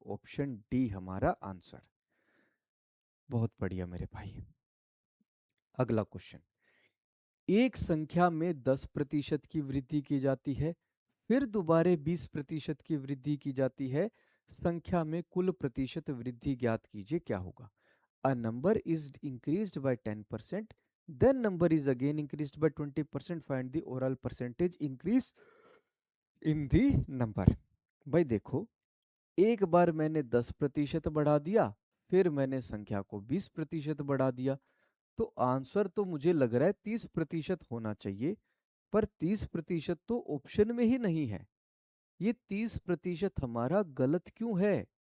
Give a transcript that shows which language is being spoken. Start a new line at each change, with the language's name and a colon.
Hindi: Option D हमारा answer. बहुत बढ़िया मेरे भाई। अगला क्वेश्चन। एक संख्या में 10% की वृद्धि की जाती है, फिर दोबारे 20% की वृद्धि की जाती है, संख्या में कुल प्रतिशत वृद्धि ज्ञात कीजिए, क्या होगा?
English: A number is increased by 10%, then number is again increased by 20%, find the overall percentage increase in the number।
Hindi: भाई देखो, एक बार मैंने 10% बढ़ा दिया, फिर मैंने संख्या को 20% बढ़ा दिया, तो आंसर तो मुझे लग रहा है 30% होना चाहिए। पर 30% तो ऑप्शन में ही नहीं है। ये 30% हमारा गलत क्यों है?